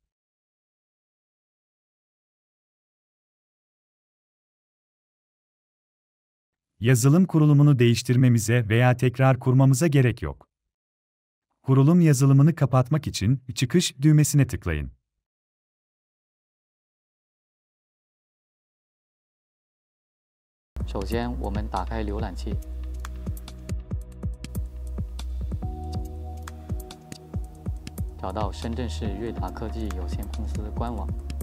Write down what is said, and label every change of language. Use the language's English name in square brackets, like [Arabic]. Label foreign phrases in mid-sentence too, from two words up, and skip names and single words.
[Turkish] Yazılım kurulumunu değiştirmemize veya tekrar kurmamıza gerek yok. Kurulum yazılımını kapatmak için çıkış düğmesine tıklayın. [Chinese] 首先，我们打开浏览器，找到深圳市瑞达科技有限公司官网，